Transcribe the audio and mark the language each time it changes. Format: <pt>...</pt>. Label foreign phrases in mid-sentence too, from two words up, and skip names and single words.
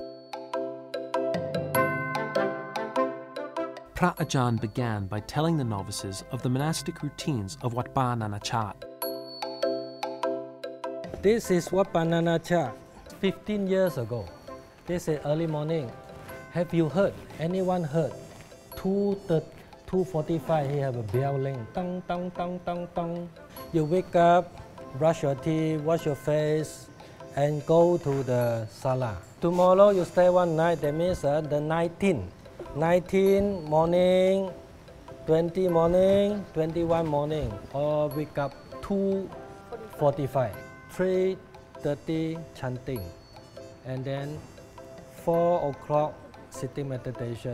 <en>Phra Ajan began by telling the novices of the monastic routines of Wat Ba Nana Chat. This is Wat Ba Nana Chat 15 years ago. This is early morning. Have you heard? Anyone heard? 2:45 he have a bell ring. Tong, tong, tong, tong, tong. You wake up, brush your teeth, wash your face, and go to the sala. Tomorrow you stay one night, that means the 19 morning, 20 morning, 21 morning, or wake up 2:45, 3:30 chanting, and then 4 o'clock sitting meditation.</en>